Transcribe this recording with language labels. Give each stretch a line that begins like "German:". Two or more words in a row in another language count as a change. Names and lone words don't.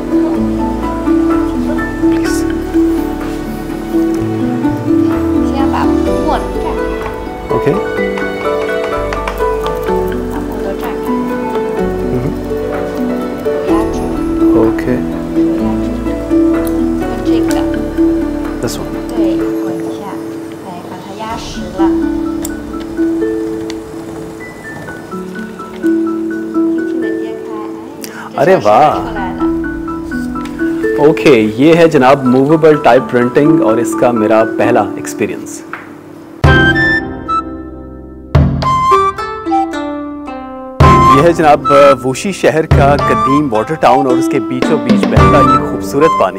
Chinese: 先要把墨蘸开。 OK。把墨都蘸开。压住。 OK。用这个。
English: This one。
Chinese: 对，混一下，哎，把它压实了。
Urdu: ارے واہ. اوکے، یہ ہے جناب
English: movable type printing
Urdu: اور اس کا میرا پہلا ایکسپیرینس. یہ ہے جناب ووشی شہر کا قدیم
English: water town
Urdu: اور اس کے بیچوں بیچ بہتا یہ خوبصورت پانی.